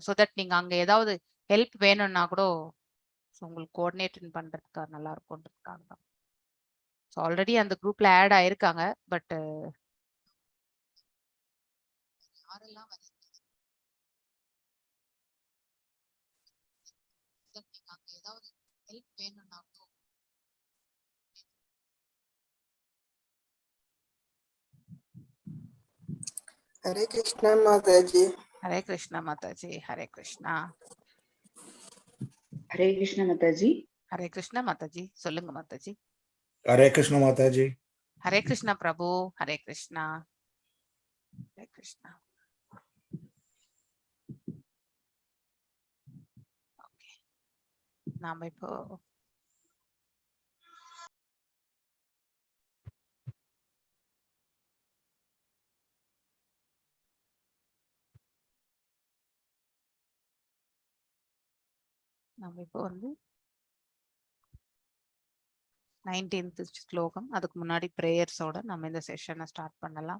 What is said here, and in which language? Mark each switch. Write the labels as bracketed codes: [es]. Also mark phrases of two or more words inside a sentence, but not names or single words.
[en] so that [ta] நீங்க அங்க ஏதாவது ஹெல்ப் வேணும்னா கூட உங்களுக்கு கோஆர்டினேட் பண்றதுக்கு நல்லா இருக்கும்ன்றதுக்காக தான். [en] so already [ta] அந்த குரூப்ல ஆட் ஆயிருக்காங்க. பட் யாரெல்லாம் வரீங்க அங்க ஏதாவது ஹெல்ப் வேணும்னா கூட [hi] हरे कृष्णा माताजी। हरे कृष्णा माताजी। हरे कृष्णा। हरे कृष्णा माताजी। हरे कृष्णा माताजी। [ta] சொல்லுங்க மாதாஜி। [hi] हरे कृष्ण माताजी। हरे कृष्णा प्रभु। हरे कृष्णा। हरे कृष्णा। ओके, [ta] நாம இப்போ வந்து 19th ஸ்லோகம், அதுக்கு முன்னாடி பிரேயர்ஸோட நம்ம இந்த செஷனை ஸ்டார்ட் பண்ணலாம்.